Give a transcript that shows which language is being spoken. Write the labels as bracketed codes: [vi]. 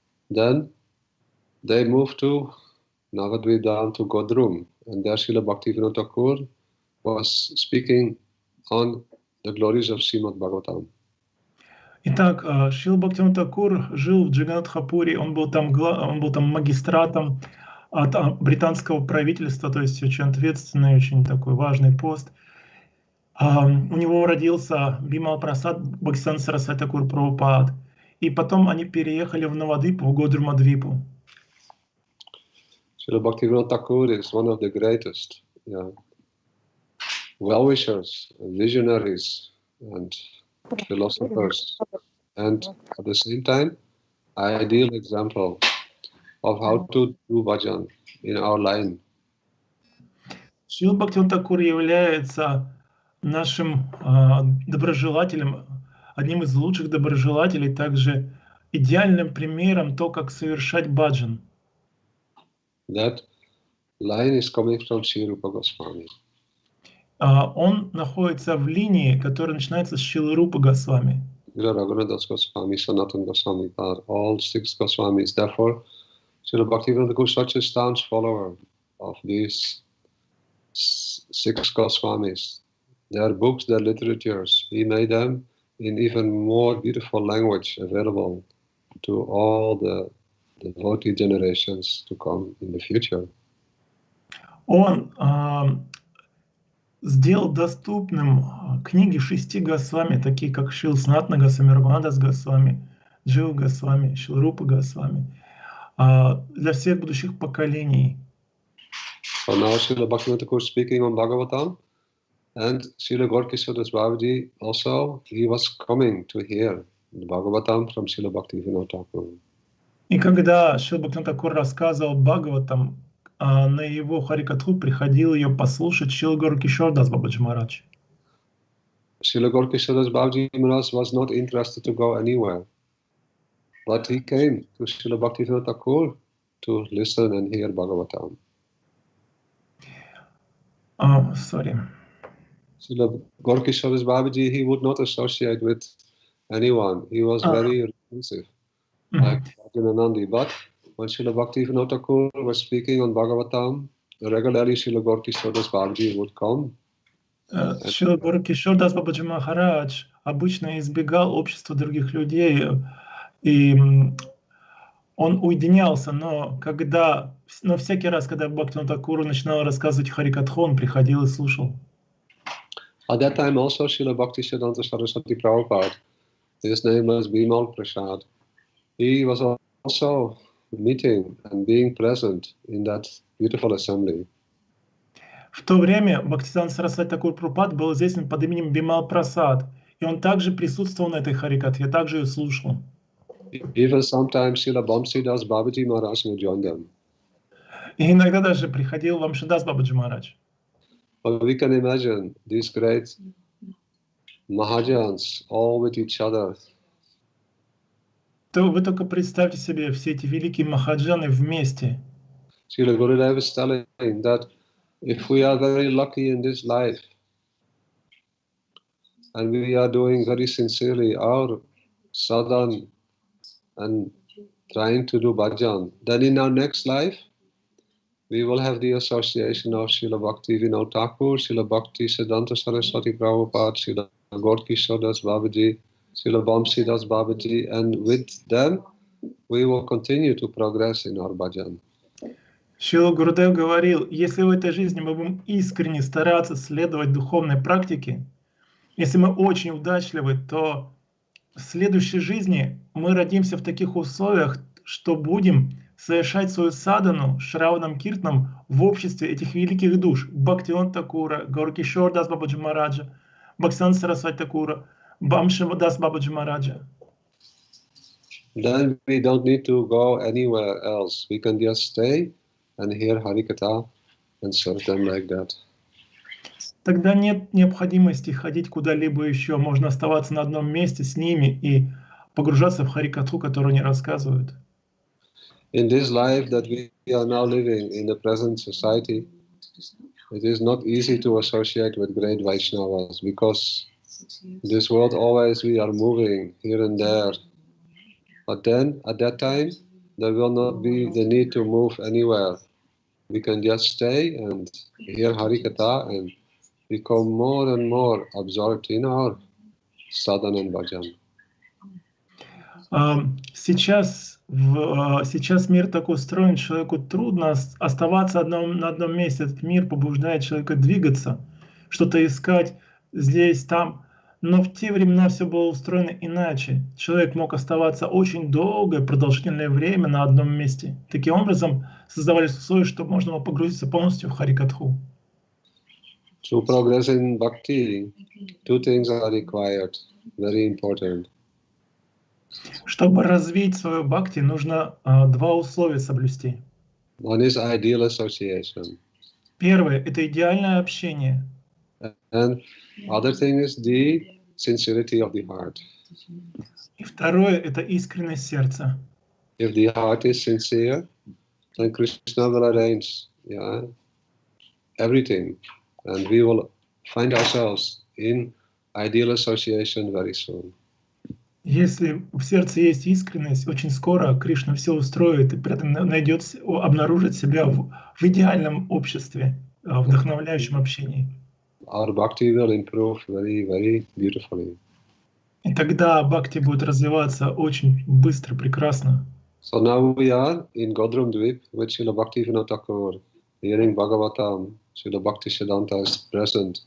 [en] Then they moved to Navadvip Dham to Godrum, and there Srila Bhaktivinoda Thakur was speaking on the glories of Srimad Bhagavatam. [ru] Итак, Шрила Бхактивинода Тхакур жил в Джаганнатхапуре, он был там магистратом от британского правительства, то есть очень ответственный, очень такой важный пост. У него родился Бимал Прасад Бхактисиданта Сарасвати Тхакур Прабхупад. И потом они переехали в Навадвипу, в Годрумадвипу. [en] Srila Bhaktivinoda Thakur is one of the greatest well-wishers, visionaries, and philosophers, and at the same time, ideal example of how to do bhajan in our line. [ru] Шрила Бхактивинода Тхакур является нашим доброжелателем, одним из лучших доброжелателей, также идеальным примером то, как совершать баджан. [en] That line is coming from Sri Rupa Goswami. [ru] Он находится в линии, которая начинается с Шрилы Рупы Госвами. [en] Raghunadas Goswami, Sanatana Goswami, all 6 Goswamis. Therefore, Srila Bhaktivinoda Thakur is such a staunch follower of these 6 Goswamis. Their books, their literatures, he made them in even more beautiful language available to all the devotee generations to come in the future. [ru] Он сделал доступным книги 6 Госвами, такие как Шрила Санатана Госвами, Рагунатас Госвами, Джива Госвами, Шрила Рупа Госвами, для всех будущих поколений. [en] So now Srila Bhaktivinoda Thakur speaking on Bhagavatam, and Srila Gaura-Kishora Babaji also, he was coming to hear the Bhagavatam from Srila Bhaktivinoda Thakur. [ru] И когда Шрила Бхактивинода Тхакур рассказывал Бхагаватам, на его Харикатху приходил ее послушать Шрила Gaura-Kishora Das Babaji Maharaj. [en] Srila Gaura-Kishora Babaji Maharaj was not interested to go anywhere, but he came to Srila Bhaktivinoda Thakur to listen and hear Bhagavatam. Sorry. Srila Gaura-Kishora Babaji, he would not associate with anyone. He was very reclusive, like Bhajananandi. But when Srila Bhaktivinoda Thakur was speaking on Bhagavatam, regularly Srila Gaura-Kishora Babaji would come. [ru] Шрила Gaura-Kishora Das Babaji Maharaj обычно избегал общества других людей, и он уединялся, но всякий раз, когда Бхактивинода Тхакур начинал рассказывать Харикатху, он приходил и слушал. [en] At that time also Srila Bhaktisiddhanta Saraswati Prabhupada, his name was Bimal Prasad. He was also meeting and being present in that beautiful assembly. [ru] В то время Бхактисиddханта Сарасвати Тхакур Прабхупад был известен под именем Бимал Прасад, и он также присутствовал на этой Харикатхе, также ее слушал. [en] Even sometimes Srila Bamsidas Babaji Maharaj would join them. [ru] И иногда даже приходил Вамшидас Бабаджи Махарадж. [en] But we can imagine these great Mahajans all with each other. [ru] То вы только представьте себе все эти великие Махаджаны вместе. [en] Srila Gurudev is telling that if we are very lucky in this life and we are doing very sincerely our sadhana and trying to do bhajan, then in our next life we will have the association of Srila Bhaktivinoda Thakur, Srila Bhaktisiddhanta Saraswati Prabhupada, Srila Gaura-Kishora Das Babaji, Srila Bamsidas Babaji, and with them we will continue to progress in our bhajan. [ru] Шрила Гурудев говорил, если в этой жизни мы будем искренне стараться следовать духовной практике, если мы очень удачливы, то в следующей жизни мы родимся в таких условиях, что будем совершать свою садану Шраванам Киртаном в обществе этих великих душ Бхактивинода Тхакура, Gaura-Kishora Das Babaji Maharaj, Бхактисиddhanta Сарасвати Тхакура, Бамшидас Бабаджи Махараджа. [en] Then we don't need to go anywhere else. We can just stay and hear Harikatha and serve them like that. [ru] Тогда нет необходимости ходить куда-либо еще. Можно оставаться на одном месте с ними и погружаться в Харикатху, которую они рассказывают. [en] In this life that we are now living in the present society, it is not easy to associate with great Vaishnavas because in this world always we are moving here and there. But then at that time there will not be the need to move anywhere. We can just stay and hear Harikatha and become more and more absorbed in our sadhana and bhajan. [ru] Сейчас мир так устроен, человеку трудно оставаться на одном месте. Этот мир побуждает человека двигаться, что-то искать здесь, там. Но в те времена все было устроено иначе. Человек мог оставаться очень долгое, продолжительное время на одном месте. Таким образом создавались условия, чтобы можно было погрузиться полностью в Харикатху. [en] To progress in bhakti, two things are required, very important. [ru] Чтобы развить свою бхакти, нужно два условия соблюсти. [en] One is ideal association. [ru] Первое — это идеальное общение. [en] And other thing is the sincerity of the heart. [ru] И второе — это искренность сердца. [en] If the heart is sincere, then Krishna will arrange everything, and we will find ourselves in ideal association very soon. [ru] Если в сердце есть искренность, очень скоро Кришна все устроит и обнаружит себя в идеальном обществе, в вдохновляющем общении. [en] Our bhakti will improve very, very beautifully. [ru] И тогда бхакти будет развиваться очень быстро, прекрасно. [en] So now we are in Godrum Dweep with Srila Bhaktivinoda Thakur, hearing Bhagavatam. Srila Bhaktisiddhanta is present.